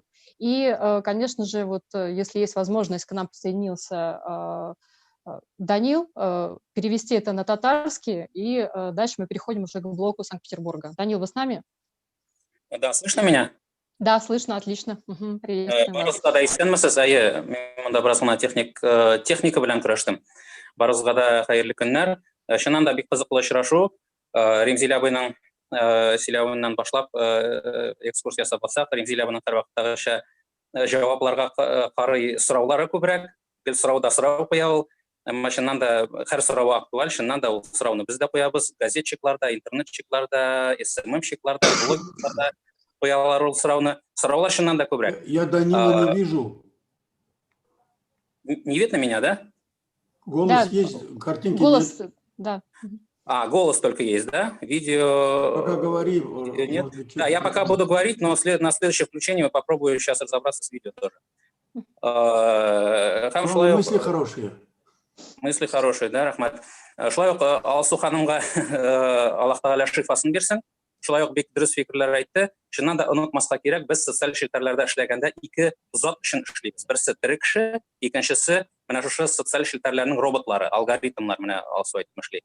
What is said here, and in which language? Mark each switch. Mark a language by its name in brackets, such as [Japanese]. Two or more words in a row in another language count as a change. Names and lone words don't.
[Russian] И, конечно же, вот если есть возможность, к нам присоединился Данил, перевести это на татарский, и дальше мы переходим уже к блоку Санкт-Петербурга. Данил, вы с нами? Да, слышно меня? Да, слышно, отлично. Приветствуем вас. [Tatar] Барысында да исәнмесез, әйе, мен монда бераз гына техника белән көрәштем. Барысыга да хәерле көннәр. Чыннан да бик кызыклы очрашу. Ремзил абыйның сөйләвеннән башлап экскурс ясап алсак, Ремзил абыйның һәрвакыттагыча җавапларга карый сораулары күбрәк. Гел сорауда сорау куя ул. Әмма чыннан да һәр сорау актуаль, чыннан да ул сорауны без дә куябыз. Газетчикларда, интернетчикларда, СММщикларда, блогерларда куялар ул сорауны. Сораулар чыннан да күбрәк. [Russian] Я Данила не вижу. Не видно меня, да? Голос Да, есть, картинки голос, нет. да. Голос только есть, да? Видео... Пока говори. Нет. Да, я пока буду говорить, но на следующее включение я попробую сейчас разобраться с видео тоже. Мысли хорошие. Мысли хорошие, [Tatar] да, рахмат. Шулай ук Алсу ханымга Аллаһ Тәгалә шифасын бирсен. Шулай ук бик дөрес фикерләр әйтте. Чыннан да онытмаска кирәк, без социаль челтәрләрдә эшләгәндә ике зат өчен эшлибез. Берсе тере кеше, икенчесе менә шушы социаль челтәрләрнең роботлары, алгоритмнар менә Алсу әйтеп эшли.